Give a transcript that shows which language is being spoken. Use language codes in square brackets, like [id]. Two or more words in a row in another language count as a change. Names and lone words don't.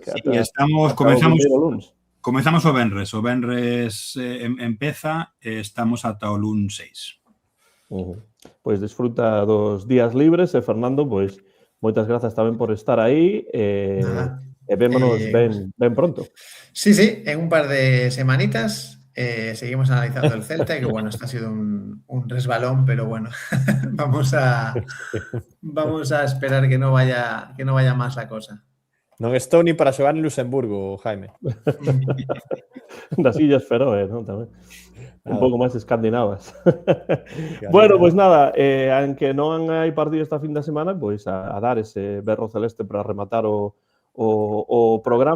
[gl] Sí, comezamos o Venres. O Venres empeza e estamos ata o luns 6. Pois desfruta dos días libres e Fernando, pois moitas grazas tamén por estar aí e vémonos ben pronto. Sí, [es] en un par de semanitas seguimos analizando el Celta y que bueno, esto ha sido un resbalón, pero bueno, vamos a esperar que no vaya más la cosa. [gl] Non estou ni para xogar en Luxemburgo, Jaime. Das Illas Feroe, non? Tamén. Un pouco máis escandinavas. Bueno, pois nada, aunque non hai partido esta fin de semana, pois a dar ese berro celeste para rematar o programa.